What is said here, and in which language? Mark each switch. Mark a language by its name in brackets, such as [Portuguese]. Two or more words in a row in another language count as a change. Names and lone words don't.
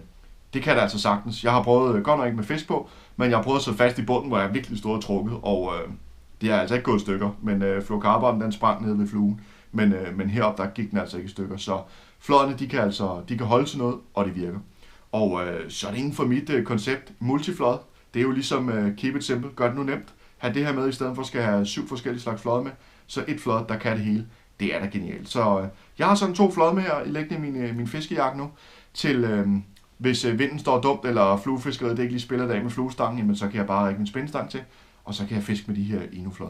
[Danish] Men Det kan det altså sagtens. Jeg har prøvet, godt nok ikke med fisk på, men jeg har prøvet at sidde fast i bunden, hvor jeg virkelig stod og trukket, og det er altså ikke gået i stykker. Men fluorocarbon, den sprang ned ved fluen, men heroppe, der gik den altså ikke i stykker. Så flådene, de kan holde til noget, og det virker. Og så er det inden for mit koncept, multiflod. Det er jo ligesom [English] keep it simple, [Danish] gør det nu nemt. Ha' det her med, i stedet for at skal have 7 forskellige slags flåde med, så et flåd, der kan det hele. Det er da genialt. Så jeg har sådan 2 flåde med her, liggende i min fiskejakke nu, til hvis vinden står dumt, eller fluefiskeriet det ikke lige spiller dag med fluestangen, jamen, så kan jeg bare række min spændestang til, og så kan jeg fiske med de her Ino-flåde.